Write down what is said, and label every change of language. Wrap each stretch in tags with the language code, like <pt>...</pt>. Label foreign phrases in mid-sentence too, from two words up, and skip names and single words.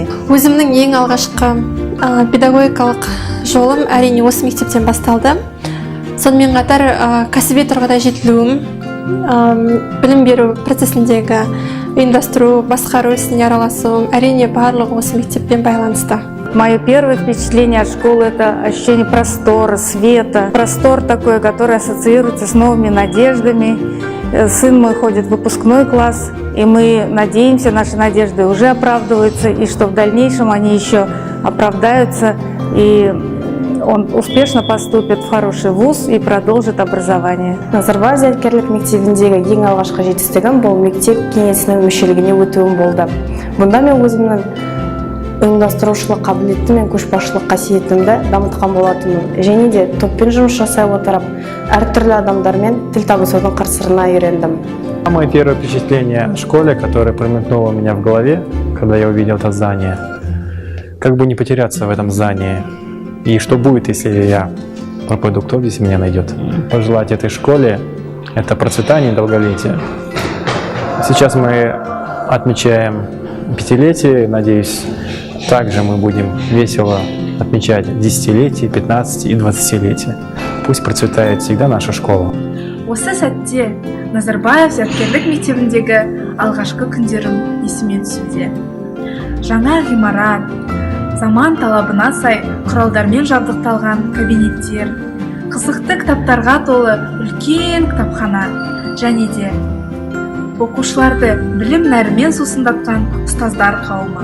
<kk>Өзімнің ең алғашқы педагогикалық жолым әрине осы мектептен басталды. Сонымен қатар кәсіби тұрғыда жетілуім, білім беру процесіндегі ұйымдастыру, басқару ісіне араласуым әрине барлығы осы мектеппен байланысты.</kk> <ru>Мое первое впечатление от школы – это ощущение простора, света. Простор такой, который ассоциируется с новыми надеждами. Сын мой ходит в выпускной класс, и мы надеемся, наши надежды уже оправдываются, и что в дальнейшем они еще оправдаются. И он успешно поступит в хороший вуз и продолжит образование.</ru> <kk>Назарбаев зияткерлік мектебіндегі ең алғашқы жетістігім бұл мектеп кеңесінің мүшелігіне өтуім болды. Бұнда мен өзімнің ұйымдастырушылық қабілеті мен көшбасшылық қасиетімді дамытқан болатынмын. Және де топпен жұмыс жасай отырып, әртүрлі адамдармен тіл табысудың қыр-сырына үйрендім.</kk> <ru>Самое первое впечатление о школе, которое промелькнуло у меня в голове, когда я увидел это здание, как бы не потеряться в этом здании. И что будет, если я пропаду, кто здесь меня найдет? Пожелать этой школе – это процветание и долголетие. Сейчас мы отмечаем 5-летие, надеюсь, также мы будем весело отмечать 10-летие, 15 и 20-летие. Пусть процветает всегда наша школа.</ru> <kk>Осы сәтте Назарбаев зияткерлік мектебіндегі алғашқы күндерім есіме түсуде. Жаңа ғимарат, заман талабына сай құралдармен жабдықталған кабинеттер, қызықты кітаптарға толы үлкен кітапхана және де оқушыларды білім нәрімен сусындатқан ұстаздар қауымы.</kk>